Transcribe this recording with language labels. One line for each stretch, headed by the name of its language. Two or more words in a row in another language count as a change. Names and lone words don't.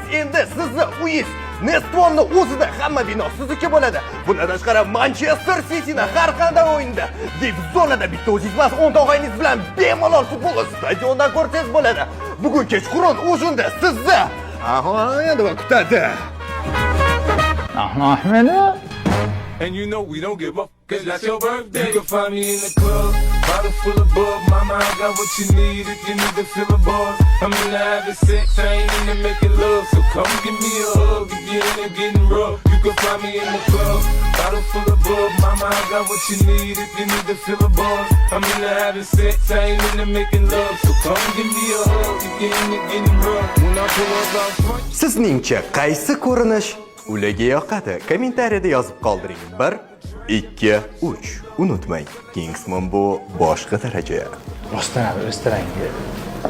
Uzbek: Endi sizni uyingiz Nestvonni o'zida hamma bino sizniki bo'ladi. Bundan tashqari Manchester City'ni har qanday o'yinda deb zonada bitta o'zingiz emas, 10 og'ayningiz bilan bemalol futbol stadiondan ko'rsangiz bo'ladi. Bugun kechqurun o'shunda sizni endi kutadi. Ahmad.
English: And you know we don't give up, cause that's your birthday. You can find me in the club, bottle full of bug. Mama, I got what you need if you need to fill a buzz. I'm in the having sex, I ain't into making love. So come give me a hug if you're into getting rough. You can find me in the club, bottle full of bug. Mama, I got what you need if you need to fill a buzz. I'm in the having sex, I ain't into making love. So come give me a hug if you're into getting rough. When I pull up out front.
Uzbek: Sizningcha qaysi ko'rinish ularga yoqadi? Kommentariyada yozib qoldiring. 1, 2, 3. Unutmang, Kingsman bu boshqa daraja. Rostdan o'stirang.